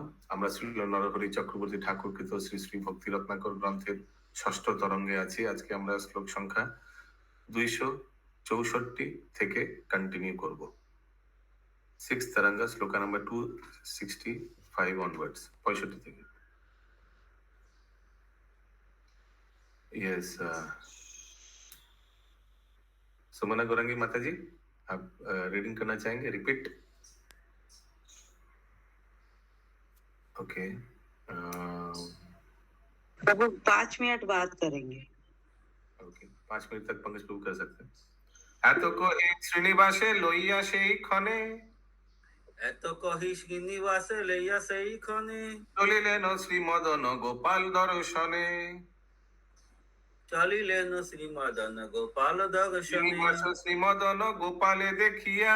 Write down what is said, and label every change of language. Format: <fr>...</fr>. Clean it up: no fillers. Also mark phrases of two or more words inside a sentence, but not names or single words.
<bn>আমরা শ্রী নরহরি চক্রবর্তী ঠাকুরকৃত শ্রী শ্রী ভক্তি রত্নাকর গ্রন্থের ষষ্ঠ তরঙ্গে আছি। আজকে আমরা শ্লোক সংখ্যা 264 থেকে কন্টিনিউ করব।</bn> <en>সিক্স তরঙ্গ, shloka number 265 onwards, 65 থেকে।</en> <hi>यस, सुमना गौरंगी माता जी, आप रीडिंग करना चाहेंगे? रिपीट। ओके, प्रभु 5 मिनट बात करेंगे। ओके, 5 मिनट तक पंकज प्रभु कर सकते हैं।</hi> <bn>এত কহি শ্রীনিবাসে লইয়া সেই ক্ষণে, এত কহি শ্রীনিবাসে লইয়া সেই ক্ষণে, চলিলেন শ্রীমদন গোপাল দর্শনে। চলিলেন শ্রীমদন গোপাল দর্শনে। শ্রীনিবাস শ্রীমদন গোপালে দেখিয়া,</bn>